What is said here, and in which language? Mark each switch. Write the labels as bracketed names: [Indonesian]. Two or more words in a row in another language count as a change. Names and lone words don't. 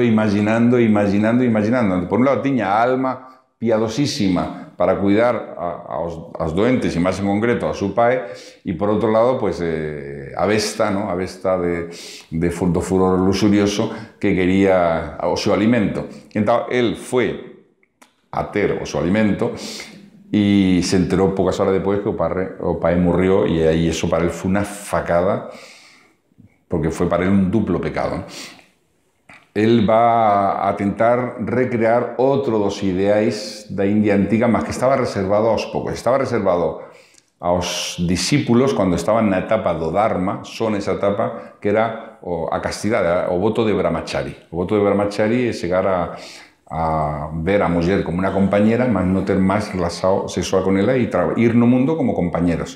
[Galician] Por un lado, tiña a alma piadosísima para cuidar aos doentes, e máis en concreto a seu pai, e por outro lado, pues, a besta, ¿no? A besta do furor luxurioso que quería o seu alimento. Entón, el foi a ter o seu alimento e se enterou poucas horas depois que o pai morreu, e aí eso para ele foi unha facada, porque foi para ele un duplo pecado. Ele va a tentar recrear outro dos ideais da India antiga, mas que estaba reservado aos poucos. Estaba reservado aos discípulos cando estaban na etapa do Dharma, só nesa etapa, que era a castidade, o voto de Brahmachari. O voto de Brahmachari é chegar a ver a muller como unha compañera, mas non ter máis relación sexual con ela e ir no mundo como compañeros.